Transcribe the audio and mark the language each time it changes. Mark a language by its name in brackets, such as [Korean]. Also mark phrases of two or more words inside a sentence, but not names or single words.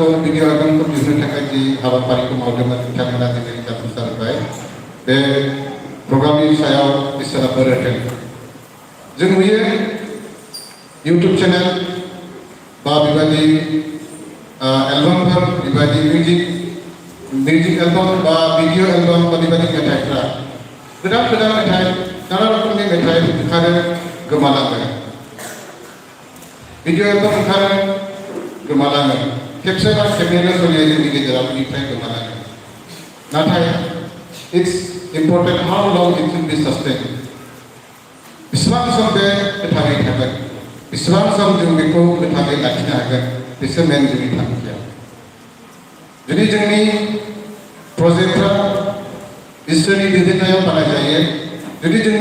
[Bodo] भिडिअ एलबामखौ दिहुननो थाखाय जि हाबाफारिखौ मावदोंमोन बिथांमोना दिनै जाफुंसार होबाय बे प्रग्रामनि सायाव इसोरा बोर होथों जों नुयो इउटुब चेनेल बा बेबायदि एलबामफोर बेबायदि मिउजिक एलबाम बा भिडिअ एलबाम बा बेबायदि मेथाइफ्रा गोदान गोदान मेथाइ नाना रोखोमनि मेथाइ ओंखारो गोमालाङो भिडिअ एलबाम ओंखारो गोमालाङो खेबसे बा खेबनैल' सोलियो जोंनि गेजेराव बेनिफ्राय गोमालाङो नाथाय [English] It's important how long it will be sustained. [Bodo] बेसेबां सम बे गोथाङै थागोन बेसेबां सम जों बेखौ गोथाङै लाखिनो हागोन बेसो मेन जोंनि थांखिया जुदि जोंनि प्रजेक्टफ्रा इसोरनि दैदेननायाव बानायजायो जुदि जोंनि